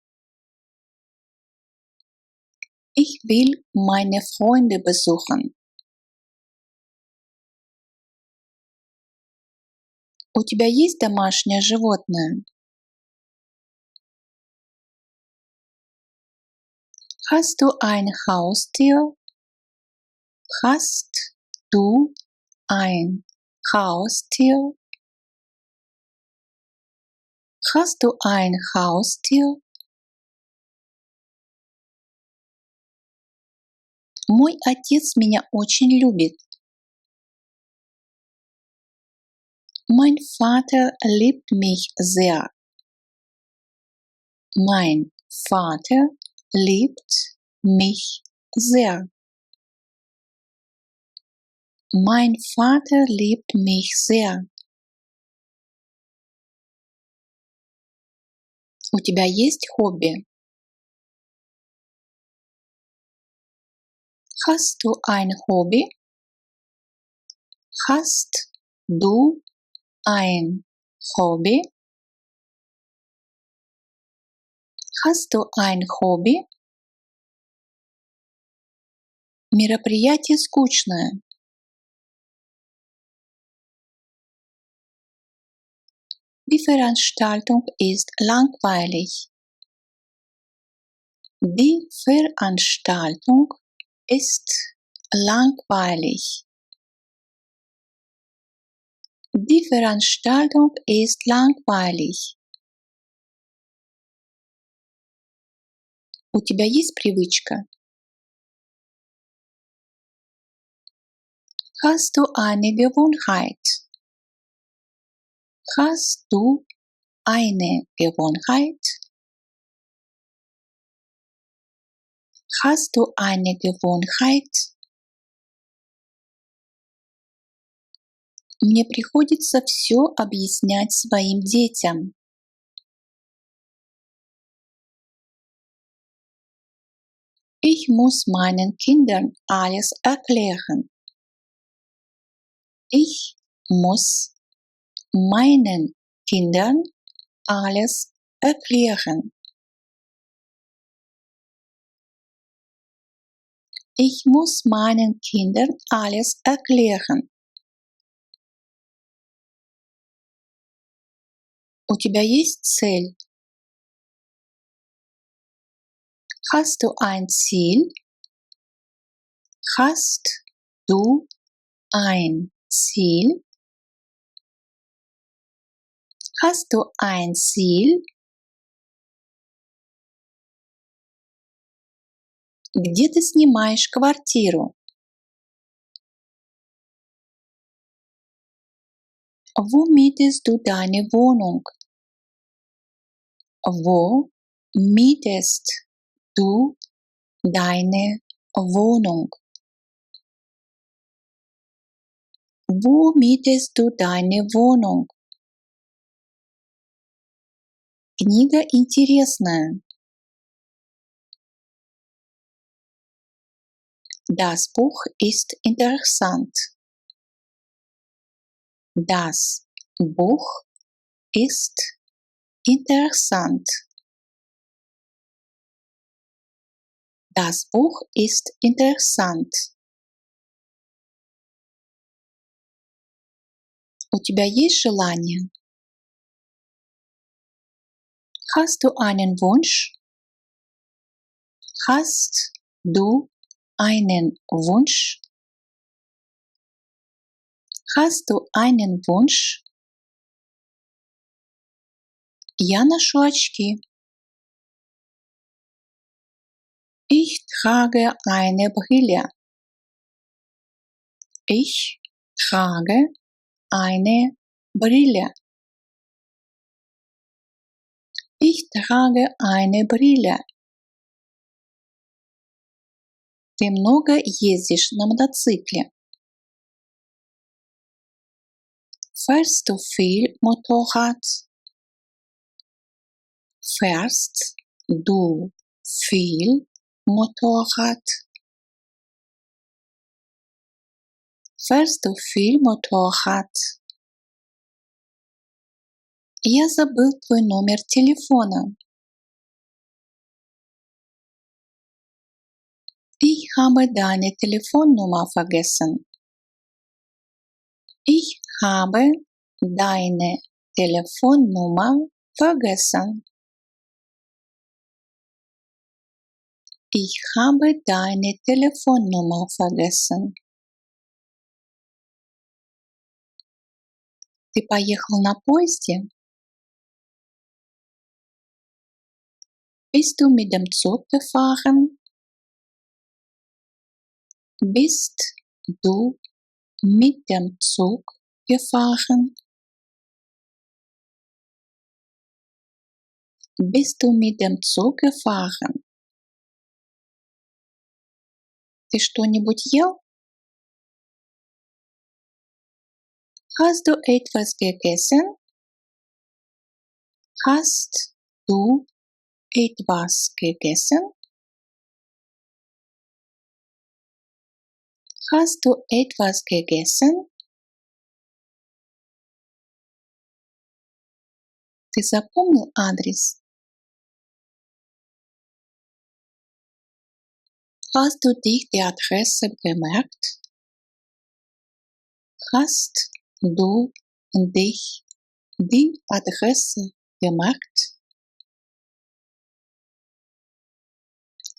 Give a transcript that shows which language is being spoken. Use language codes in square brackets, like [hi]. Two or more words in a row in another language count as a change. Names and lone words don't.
[de] Ich will meine Freunde besuchen. [ru] У тебя есть домашнее животное? [de] Hast du ein Haustier? Hast du ein Haustier? Hast du ein Haustier? [ru] Мой отец меня очень любит. [de] Mein Vater liebt mich sehr. Mein Vater liebt mich sehr. Mein Vater liebt mich sehr. [ru] У тебя есть хобби? [de] Hast du ein Hobby? Hast du ein Hobby? Hast du ein Hobby? [ru] Мероприятие скучное. [de] Die Veranstaltung ist langweilig. Die Veranstaltung ist langweilig. Die Veranstaltung ist langweilig. [ru] У тебя есть привычка? [de] Hast du eine Gewohnheit? Hast du eine Gewohnheit? Hast du eine Gewohnheit? [ru] Мне приходится все объяснять своим детям. [de] Ich muss meinen Kindern alles erklären. Ich muss meinen Kindern alles erklären. Ich muss meinen Kindern alles erklären. [ru] У тебя есть цель? [de] Hast du ein Ziel? Hast du ein Ziel? Hast du ein Ziel? [ru] Где ты снимаешь квартиру? [de] Wo mietest du deine Wohnung? Wo mietest du deine Wohnung? Wo mietest du deine Wohnung? [ru] Книга интересная. [de] Das Buch ist interessant. Das Buch ist interessant. Das Buch ist interessant. [ru] У тебя есть желание? [de] Hast du einen Wunsch? Hast du einen Wunsch? Hast du einen Wunsch? [ru] Я ношу очки. [de] Ich trage eine Brille. Ich trage eine Brille. Ich trage eine Brille. [ru] Ты много ездишь на мотоцикле. [de] Fährst du viel Motorrad? Fährst du viel Motorrad? Fährst du viel Motorrad? [ru] Я забыл твой номер телефона. [de] Ich habe deine Telefonnummer vergessen. Ich habe deine Telefonnummer vergessen. Ich habe deine Telefonnummer vergessen. [ru] Ты поехал на поезде? [de] Bist du mit dem Zug gefahren? Bist du mit dem Zug gefahren? Bist du mit dem Zug gefahren? [ru] Ты что-нибудь ел? [de] Hast du etwas gegessen? Hast du etwas gegessen? Hast du etwas gegessen? [ru] Ты запомнил адрес? [de] Hast du dich die Adresse gemerkt? Hast du dich die Adresse gemerkt?